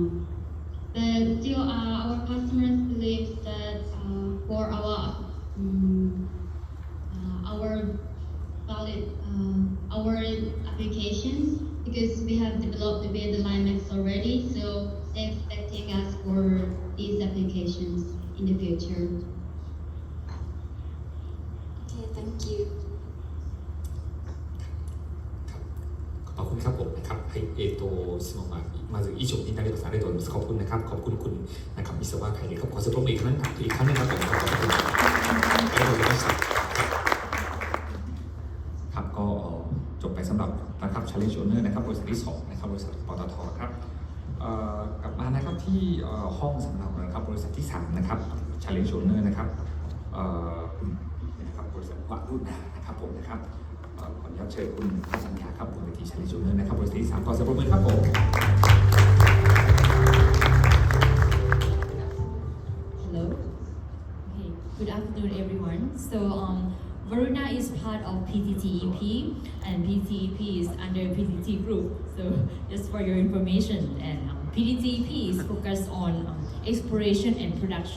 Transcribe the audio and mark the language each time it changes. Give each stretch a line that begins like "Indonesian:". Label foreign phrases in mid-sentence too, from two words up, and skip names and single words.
English: But still, our customers believe that for our valid our applications, because we have developed the Limex already, so they're expecting us for these applications in the future. Okay, thank you.
Thai: ขอบคุณครับผมนะครับ
Japanese: はい質問はまず以上になりますありがとうございます
Thai: ขอบคุณนะครับขอบคุณคุณนะครับวิศวะไทยครับขอสรุปอีกครั้งนึงครับผมขอบคุณ
Japanese: ありがとうございました
Thai: ครับก็จบไปสำหรับนะครับ
English: Challenge Owner
Thai: นะครับบริษัทที่2นะครับบริษัทปตทครับกลับมานะครับที่ห้องสำหรับนะครับบริษัทที่3นะครับ
English: Challenge Owner
Thai: นะครับนะครับบริษัทวะรุ่นนะครับผมนะครับขออนุญาตเชิญคุณสัญญาครับบนเวที Challenge Owner นะครับบริษัทที่3ขอเสียงปรบมือครับผม
English: Hello. Okay. Good afternoon, everyone. So, Varuna is part of PTTEP, and PTTEP is under PTT Group. So, just for your information, and PTTEP is focused on exploration and production.